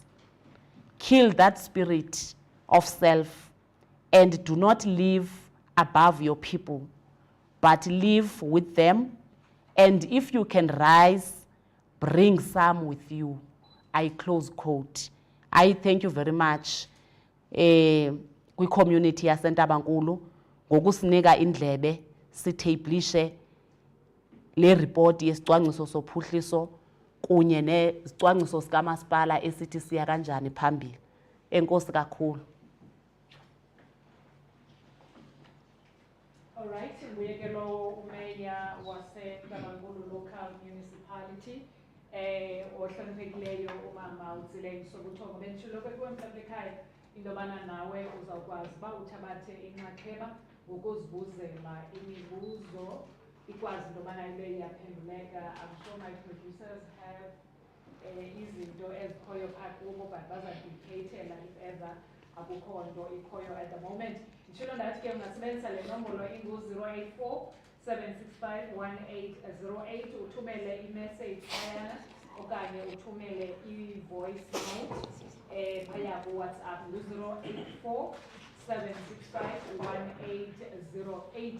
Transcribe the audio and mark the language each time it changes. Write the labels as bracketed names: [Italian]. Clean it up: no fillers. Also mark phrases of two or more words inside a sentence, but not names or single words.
[English] Kill that spirit of self and do not live above your people, but live with them. And if you can rise, bring some with you." I close quote. I thank you very much [Xhosa] kwi-community yaseNtabankulu ngokusinika indlebe sithablishe le report yesicwangciso sophuhliso kunye nesicwangciso sikamasipala esithi siya kanjani phambili. Enkosi kakhulu. [English] All right, Mbuyekelo umeya waseNtabankulu Local Municipality. [Xhosa] Ohloniphekileyo umama utsile sokuthongo bentshilo kwemhlawumbe ekhaya into yobana nawe uzawukwazi uba uthabathe inxaxheba ngokuzibuzela imibuzo ikwazi into yobana ibe iyaphenduleka. [English] I'm sure my producers have [Xhosa] izinto ezikhoyo phaa kubo [English] but bazadictatela if ever [Xhosa] akukho nto ikhoyo [English] at the moment. [Xhosa] Nditshilo ndathi ke ungasebenzisa le nombolo ingu-084 7651808 uthumele imessage phayana okanye uthumele i-voice note phaya ku-WhatsApp ngu-084 7651808.